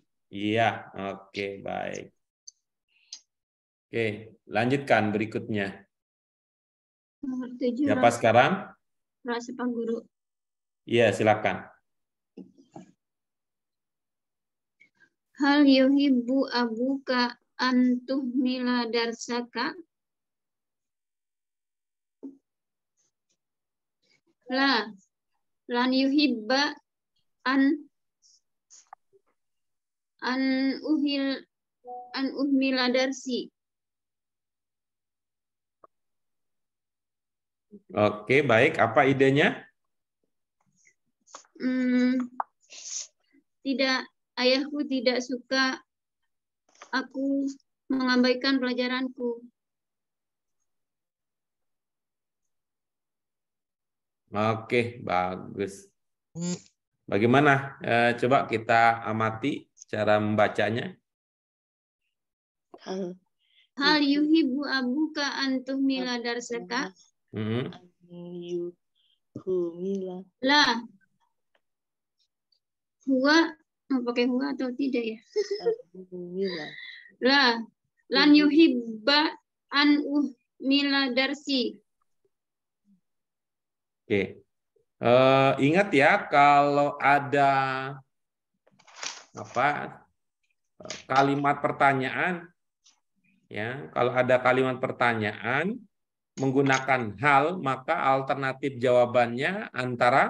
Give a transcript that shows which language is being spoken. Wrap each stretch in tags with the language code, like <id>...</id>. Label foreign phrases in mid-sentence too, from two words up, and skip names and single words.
<id>Iya, oke, baik. Oke, lanjutkan berikutnya. Siapa sekarang? Rasa Pak Guru. Iya, silakan.</id> <ar>هل يحب أبوك أن تهمل درسك? لن يحب أن أهمل درسي.</ar> <id>Oke, baik. Apa idenya? Tidak, ayahku tidak suka aku mengabaikan pelajaranku. Oke, bagus. Bagaimana? Coba kita amati cara membacanya.</id> <ar>هل يحب أبوك أن تهمل درسك? La. Huwa,</ar> <id>mau pakai huwa atau tidak ya?</id> <ar>La. لن يحب أن أهمل درسي.</ar> <id>Oke. Ingat ya, kalau ada kalimat pertanyaan, ya, kalau ada kalimat pertanyaan menggunakan hal, maka alternatif jawabannya antara</id>